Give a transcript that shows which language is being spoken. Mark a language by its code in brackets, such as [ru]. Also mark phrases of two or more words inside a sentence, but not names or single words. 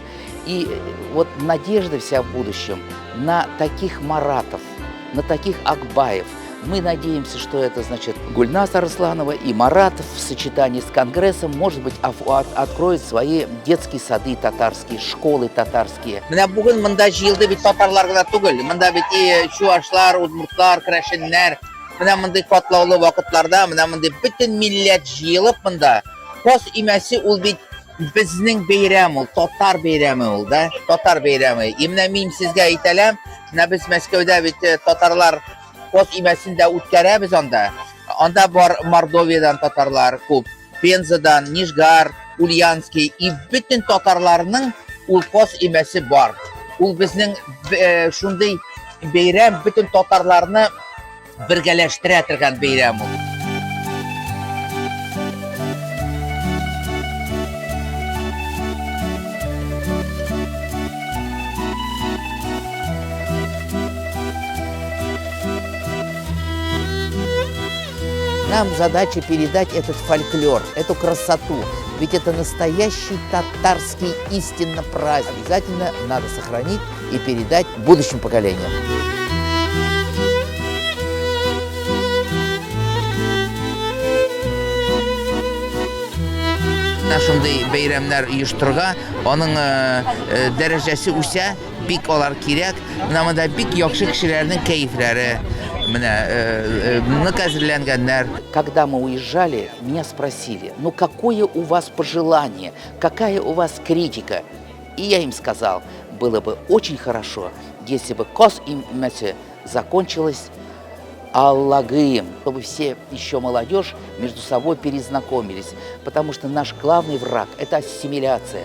[ru] И вот надежда вся в будущем на таких Маратов, на таких Акбаев. Мы надеемся, что это, значит, Гульнас Арсланова и Маратов в сочетании с Конгрессом, может быть, откроют свои детские сады татарские, школы татарские. [tt] Менә бүген монда җыелды бит татарлар гына түгел. Монда бит чуашлар, удмуртлар, крәшеннәр. Менә мондый катлаулы вакытларда, менә мондый бөтен милләт җыелып монда. Кос-Эмясе ул бит безнең бәйрәм ул, татар бәйрәме ул да, татар бәйрәме. И менә мин сезгә әйтәләм, менә без Мәскәүдә бит татарлар Кос-Эмясендә үткәрәбез анда. Анда бар Мордовиядан татарлар күп, Пензадан, Нижгар, Ульяновский и bütün татарларның ул Кос-Эмясе бар. Ул безнең шундый бәйрәм bütün татарларны бергәләштерә торган бәйрәм ул. [ru] Нам задача передать этот фольклор, эту красоту. Ведь это настоящий татарский истинно праздник. Обязательно надо сохранить и передать будущим поколениям. [tt] Шундай бәйрәмнәр оештырырга, аның дәрәҗәсе үсә, бик алар кирәк. Менә монда бик яхшы кешеләрнең кәефләре, [ru] Когда мы уезжали, меня спросили, ну какое у вас пожелание, какая у вас критика? И я им сказал, было бы очень хорошо, если бы Кос-Эмясе закончилось Аллагыем, чтобы все еще молодежь между собой перезнакомились, потому что наш главный враг – это ассимиляция.